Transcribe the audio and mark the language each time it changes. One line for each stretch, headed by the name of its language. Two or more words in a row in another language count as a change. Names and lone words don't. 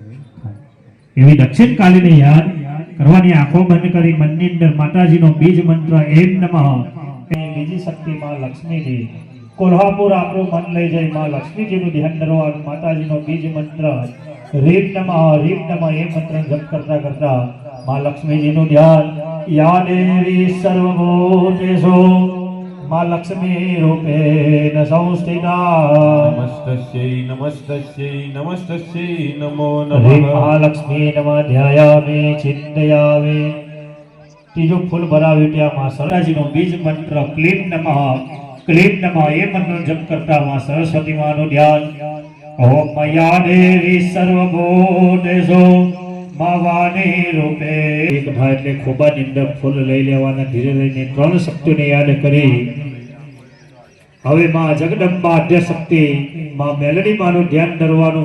Gujarati: એવી દક્ષિણ કાલીને યાદ કરવાની, આંખો બંધ કરી મનની અંદર માતાજીનો બીજ મંત્ર
Sanskrit: એમ નમઃ.
Gujarati: બીજી શક્તિ માં લક્ષ્મીજી. કોલ્હાપુર આપણું મન લઈ જાય માં લક્ષ્મીજીનું ધ્યાન ધરવાનું. માતાજીનો બીજ મંત્ર
Sanskrit: રીમ નમઃ રીમ નમઃ
Gujarati: એ મંત્ર જપ કરતા કરતા માં લક્ષ્મીજીનું ધ્યાન.
Sanskrit: या देवी सर्वभूतेषु मां लक्ष्मी रूपेण संस्थिता नमस्तस्यै नमस्तस्यै नमस्तस्यै नमो ह्रीं नमः महालक्ष्मी नमः ध्यायामि चिन्तयामि.
Gujarati: ત્રીજું ફૂલ ભરાવ્યું ત્યાં માં સરસ્વતીનો બીજ મંત્ર
Sanskrit: ક્લીમ નમઃ
Gujarati: એ મંત્ર જપ કરતા માં સરસ્વતી માનું ધ્યાન.
Sanskrit: ઓમ મયા દેવી સર્વભૂતેષુ માવાની રૂપે.
Gujarati: એક થાય એટલે ખોબાની અંદર ફૂલ લઈ લેવાના. ધીરે લઈને ત્રણ શક્તિઓને યાદ કરી હવે માં જગદંબા આદ્ય શક્તિ માં મેલડી માનું ધ્યાન ધરવાનું.